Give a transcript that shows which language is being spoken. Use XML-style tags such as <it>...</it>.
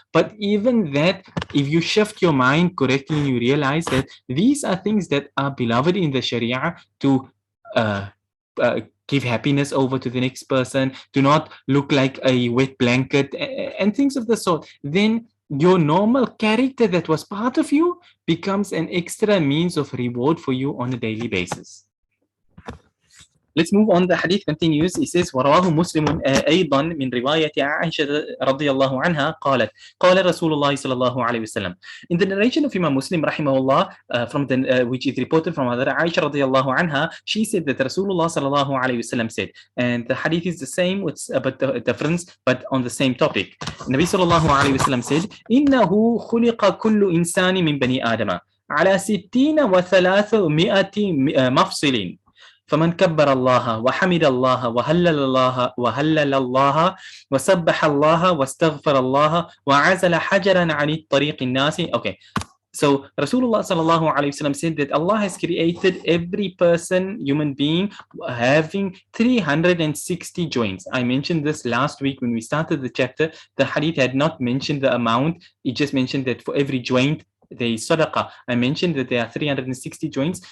<en>But even that, if you shift your mind correctly and you realize that these are things that are beloved in the Sharia to give happiness over to the next person, to not look like a wet blanket and things of the sort, then your normal character that was part of you becomes an extra means of reward for you on a daily basis. Let's move on. The hadith continues. It says,</en> <ar>ورواه مسلم أيضا من رواية عائشة رضي الله عنها قالت قال رسول الله صلى الله عليه وسلم.</ar> <en>In the narration of Imam Muslim rahimahullah, which is reported from Hadith Aisha</en> <ar>رضي الله عنها,</ar> <en>she said that Rasulullah</en> <ar>صلى الله عليه وسلم</ar> <en>said, and the hadith is the same, with but the difference, but on the same topic.</en> <ar>Nabi صلى الله عليه وسلم</ar> <en>said,</en> <ar>إنه خلق كل إنسان من بني آدم على 60 و300 مفصل. فمن كبر الله وحمد الله وهلل الله وسبح الله واستغفر الله وعزل حجرا عن الطريق الناس.</ar> <en>Okay, so Rasulullah sallallahu alaihi wasallam said that Allah has created every person, human being, having 360 joints. I mentioned this last week when we started the chapter. The hadith had not mentioned the amount. It just mentioned that for every joint there is sadaqah. I mentioned that there are 360 joints.</en>